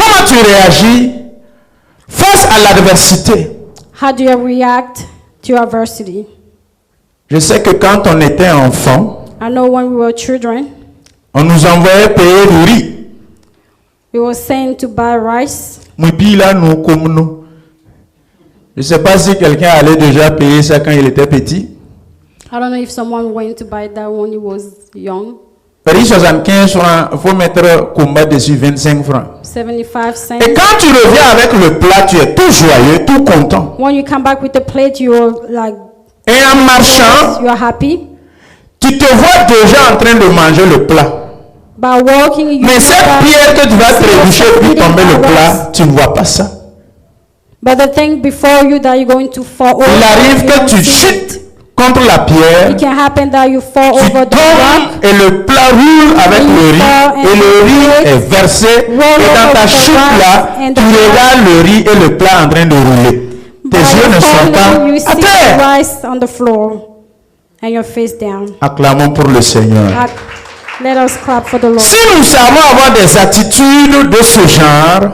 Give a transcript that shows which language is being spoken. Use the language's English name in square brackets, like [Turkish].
[French] Comment tu réagis face à l'adversité? [English] How do you react to adversity? [French] Je sais que quand on était enfant, [English] I know when we were children, [French] on nous envoyait payer le riz. [English] we were sent to buy rice. [French] Moubi là, nous comme nous. Je ne sais pas si quelqu'un allait déjà payer ça quand il était petit. [English] I don't know if someone went to buy that when he was young. [French] Riz 75 francs, il faut mettre combat dessus 25 francs. [English] 75 cents. [French] Et quand tu reviens avec le plat, tu es tout joyeux, tout content. [English] When you come back with the plate, you're like, [French] Et en marchant, [English] you're happy. [French] tu te vois déjà en train de manger le plat. [English] By walking, you [French] Mais cette pierre que tu vas trébucher puis tomber le plat, tu ne vois pas ça. [English] But the thing before you that you're going to fall over, [French] Il arrive [English] you [French] que [English] don't [French] tu [English] see it. [French] chutes contre la pierre, [English] It can happen that you fall [French] tu [English] over the rock. [French] tombes et le plat roule avec le riz et le riz est versé. Et dans ta chute là, tu regardes le riz et le plat en train de rouler. Tes yeux ne sont [English] Falling, you [French] pas à [English] see [French] terre. [English] the rice on the floor and your face down. [French] Acclamons pour le Seigneur. [English] Let us clap for the Lord. [French] Si nous savons avoir des attitudes de ce genre,